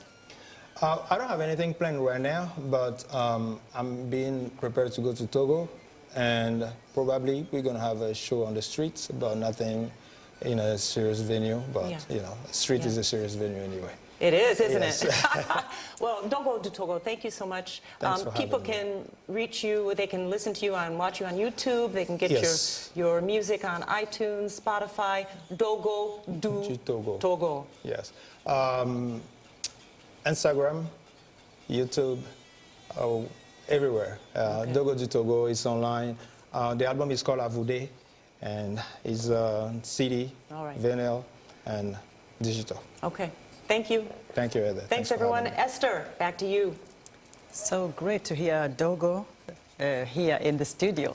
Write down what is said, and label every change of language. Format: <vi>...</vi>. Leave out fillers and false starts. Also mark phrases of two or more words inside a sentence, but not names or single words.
<en>I don't have anything planned right now, but I'm being prepared to go to Togo, and probably we're going to have a show on the streets, but nothing in a serious venue. But, you know, street is a serious venue anyway. It is, isn't it? Well, don't go to Togo. Thank you so much. People can reach you. They can listen to you and watch you on YouTube. They can get your music on iTunes, Spotify. Dogo du Togo. Yes. Instagram, YouTube, everywhere. Dogo du Togo is online. The album is called Avude, and it's CD, vinyl, and digital. Okay. Thank you. Thank you, Heather. Thanks everyone. Esther, back to you. So great to hear Dogo here in the studio.</en>